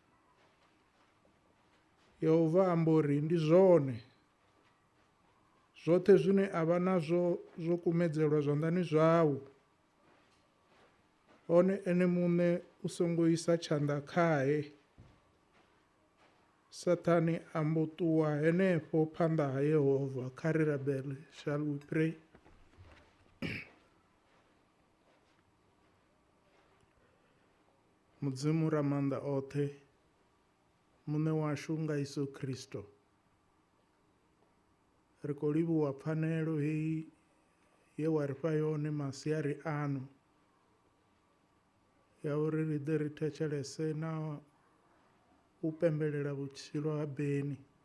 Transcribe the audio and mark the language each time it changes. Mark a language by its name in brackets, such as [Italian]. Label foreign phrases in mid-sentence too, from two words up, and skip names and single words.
[Venda] Yehova ambori, ndi zwone, zwoṱhe zwine a vha nazwo zwo kumedzelwa zwanḓani zwau. Hone ene muṋe u songo isa tshanḓa khae. Sathane a mbo ṱuwa henefho phanḓa ha Yehova. Kha ri rabele. [English] Shall we pray? [Venda] Mudzimu ra maanḓa oṱhe, muṋe washu nga Yesu Kristo, ri khou livhuwa pfanelo heyi ye wa ri fha yone masiari ano, ya uri ri ḓe ri thetshelese na u pembelela vhutshilo ha Beni.